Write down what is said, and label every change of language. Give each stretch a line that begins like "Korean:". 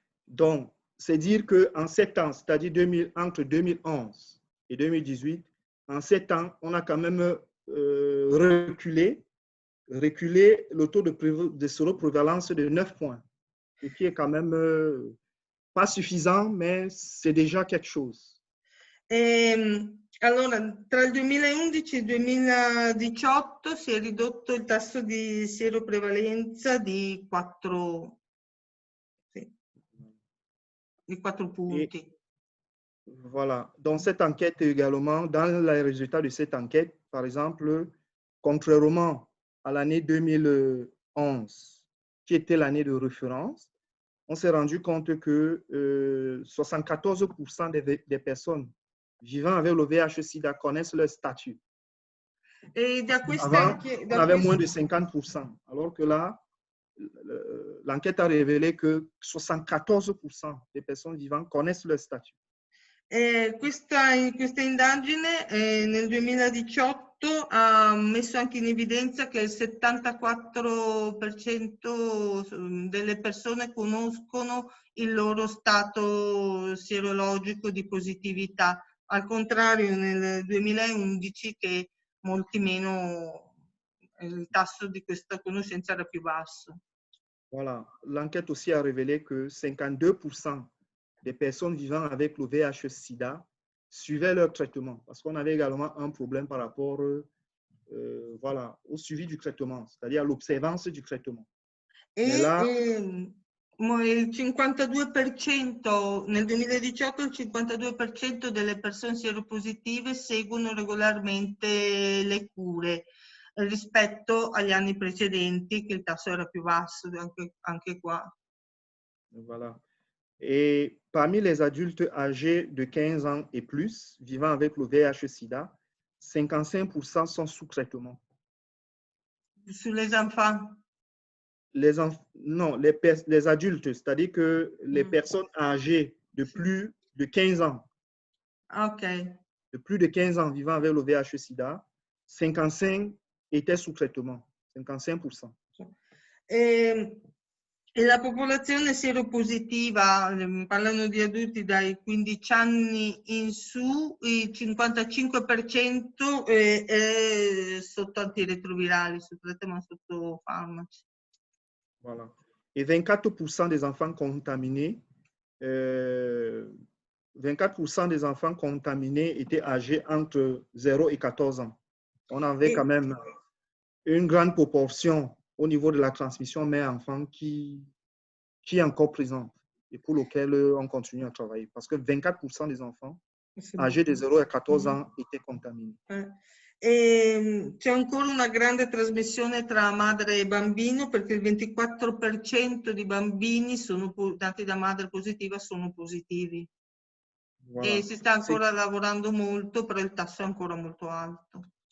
French: Donc, c'est dire qu'en 7 ans, c'est-à-dire entre 2011 et 2018, en 7 ans, on a quand même reculé le taux de séroprévalence de 9 points, ce qui est quand même pas suffisant, mais c'est déjà quelque chose.
Italian: Allora, tra il 2011 e il 2018 si è ridotto il tasso di sieroprevalenza di 4 punti.
French: Et voilà. Dans cette enquête également, dans les résultats de cette enquête, par exemple, contrairement à l'année 2011, qui était l'année de référence, on s'est rendu compte que 74% des personnes vivant avec le VIH-Sida connaissent leur statut.
Italian: E da
French: Avant, on avait moins de 50%, alors que là, l'enquête a révélé que 74% des personnes vivantes connaissent leur statut.
Italian: Questa indagine nel 2018 ha messo anche in evidenza che il 74% delle persone conoscono il loro stato sierologico di positività, al contrario nel 2011 che molti meno, il tasso di questa conoscenza era più basso.
French: Voilà. L'enquête aussi a révélé que 52% des personnes vivant avec le VIH-Sida suivaient leur traitement, parce qu'on avait également un problème par rapport voilà, au suivi du traitement, c'est-à-dire à l'observance du traitement.
Italian: Il 52%, nel 2018 il 52% delle persone sieropositive seguono regolarmente le cure rispetto agli anni precedenti, che il tasso era più basso anche qua.
French: Voilà. Et parmi les adultes âgés de 15 ans et plus vivant avec le VIH-Sida, 55% sont sous traitement. Sur les enfants? Non, les adultes, c'est-à-dire que les personnes âgées de plus de 15 ans, de plus de 15 ans vivant avec le VIH-Sida, 55 étaient sous traitement, 55%.
Italian: E la popolazione sieropositiva, parlano di adulti dai 15 anni in su, il 55% è sotto antiretrovirali, sotto traitement, sotto farmaci.
French: Voilà. Et 24% des enfants contaminés, 24% des enfants contaminés étaient âgés entre 0 et 14 ans. On avait quand même une grande proportion au niveau de la transmission mère-enfant qui est encore présente et pour lequel on continue à travailler. Parce que 24% des enfants âgés de 0 à 14 ans étaient contaminés.
Italian: C'è ancora una grande trasmissione tra madre e bambino, perché il 24% di bambini nati da madre positiva sono positivi. Voilà. E si sta ancora lavorando molto, però il tasso è ancora molto alto.